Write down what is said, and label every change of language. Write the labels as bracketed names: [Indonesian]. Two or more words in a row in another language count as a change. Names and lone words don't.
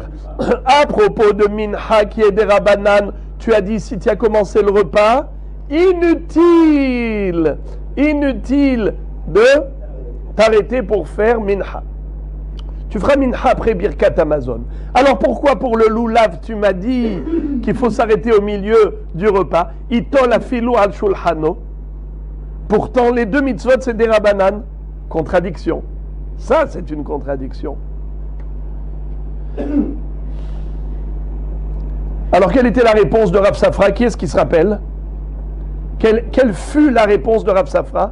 [French] À propos de Mincha qui est des Rabanan, tu as dit si tu as commencé le repas, inutile de t'arrêter pour faire Mincha. Tu feras Mincha après [Hebrew] ברכת המזון. [French] Alors pourquoi pour le Lulav tu m'as dit qu'il faut s'arrêter au milieu du repas? [Hebrew] יטול אפילו על שולחנו. [French] Pourtant les 2 mitzvot c'est des Rabanan. Contradiction. Ça, c'est une contradiction. Alors, quelle était la réponse de Rav Safra? Qui est-ce qui se rappelle? Quelle fut la réponse de Rav Safra?